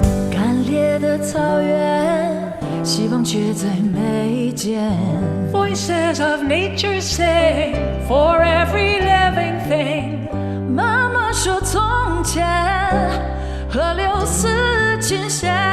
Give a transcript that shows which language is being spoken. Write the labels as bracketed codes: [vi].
[zh] 干裂的草原，希望却再没见。 [en] Voices of nature sing for every living thing. [zh] 妈妈说从前河流似琴弦，